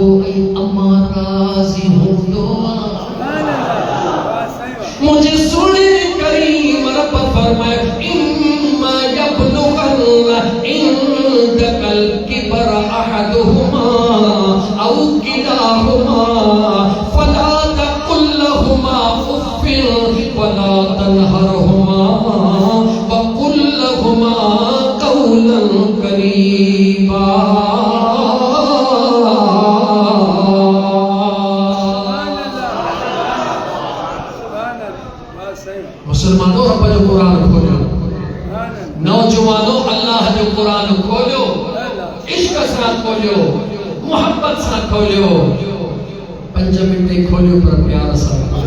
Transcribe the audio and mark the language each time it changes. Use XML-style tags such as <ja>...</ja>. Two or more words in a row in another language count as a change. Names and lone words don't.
<sd>ऐं अम्मा राज़ी हूंदो आहे मुझे सुने करीम रब फरमाए</sd> <ar>إما يبلغن عندك الكبر أحدهما أو كلاهما فلا تقل لهما أف ولا تنهرهما وقل لهما قولا كريما</ar> <sd>मुसलमानों रब जो कुरान खोलियो नौजवानों अल्लाह जो कुरान खोलियो इश्क सां खोलियो मोहब्बत सां खोलियो 5 मिनट खोलियो पर प्यार सां</sd>